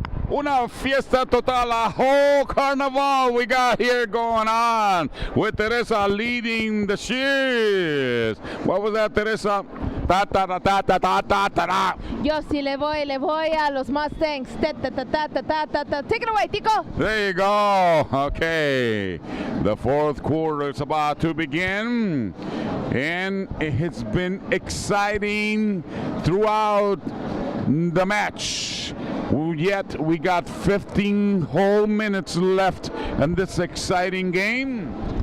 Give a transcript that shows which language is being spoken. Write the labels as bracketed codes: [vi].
[es] Una fiesta total, [en] a whole carnival we got here going on with Teresa leading the cheers. What was that, Teresa? Ta ta ta ta ta ta ta ta ta. [es] Yo sí le voy a los Mustangs. [en] Ta ta ta ta ta ta ta ta. Take it away, Tico. There you go. Okay. The fourth quarter is about to begin. And it's been exciting throughout the match. Yet we got 15 whole minutes left in this exciting game.